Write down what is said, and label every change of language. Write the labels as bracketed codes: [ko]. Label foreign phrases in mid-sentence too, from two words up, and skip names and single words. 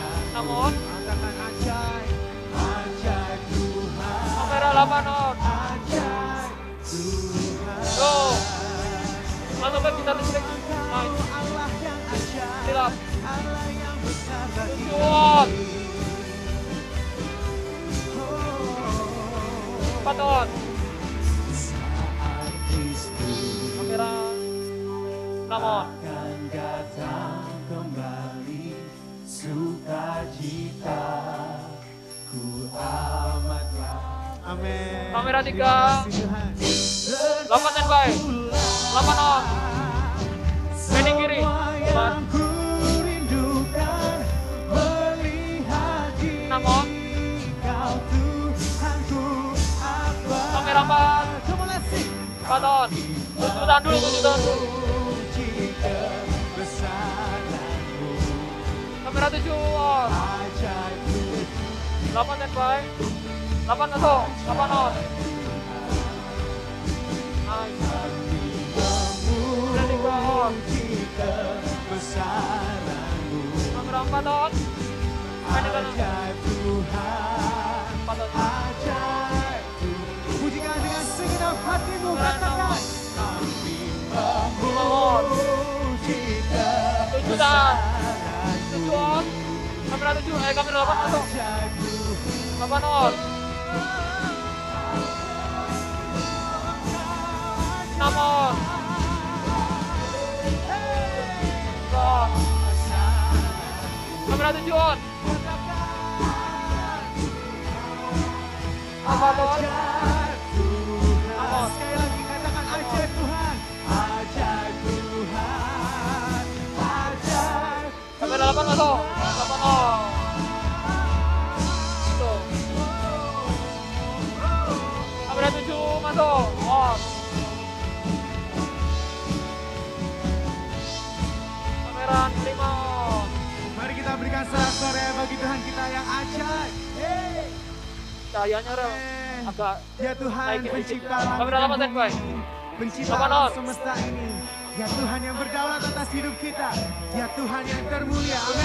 [id] Namun kamera 8 on. kita listrik. Nice. Allah yang ajaib, Silap. Allah yang besar bagi Tujuan. kami. 4 on. Kamera 6 on. Akan datang kembali sukacita ku amatlah. Amin. Kamera 3. Terima kasih Tuhan. 8 standby. 8 on. Pending kiri. Semua yang ku rindukan melihat 6 on. Kau Tuhanku apa. Kamera 4. [en] Come on, let's sing. [id] 4 on. Tujuan dulu. Puji kebesaranmu, Kamera 7 on. ajaib 8 standby. 8 masuk. 8 on. Nice. Pending 3 on. puji kebesaranmu, Kamera 4 on. Pending kanan. ajaib Tuhan, 4 on. ajaib Tuhan. Pujikan dengan segenap hatimu, katakan kami memuji Tujuan. kebesaranmu, 7 on. Kamera 7. Kamera 8 masuk. ajaib Tuhan. 8 on. 6 on. Stop. Kamera 7 on. 8 on. Tuhan, sekali lagi katakan ajaib Tuhan, ajaib Tuhan, ajaib. Kamera 8 masuk. 8 on. Tuh. Kamera 7 masuk. On. Kamera 5 on. Mari kita berikan sorak-sorai bagi Tuhan kita yang ajaib. Hey. Cahayanya rel agak Ya Tuhan, naikin dikit. pencipta langit Kamera dan 8 standby. bumi, pencipta 8 alam on. semesta ini. Ya Tuhan yang berdaulat atas hidup kita. Ya Tuhan yang termulia. Amin.